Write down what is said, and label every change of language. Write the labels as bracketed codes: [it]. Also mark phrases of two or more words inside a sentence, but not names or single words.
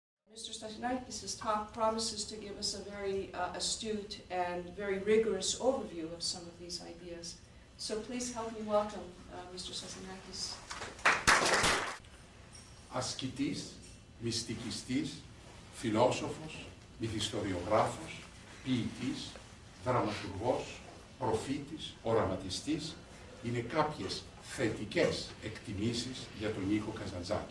[en] Mr. Kazantzakis' talk promises to give us a very astute and very rigorous overview of some of these ideas. So please help me welcome Mr. Kazantzakis. [el] Ασκητής, μυστικιστής, φιλόσοφος, μυθιστοριογράφος, ποιητής, δραματουργός, προφήτης, οραματιστής είναι κάποιες θετικές εκτιμήσεις για τον Νίκο Καζαντζάκη.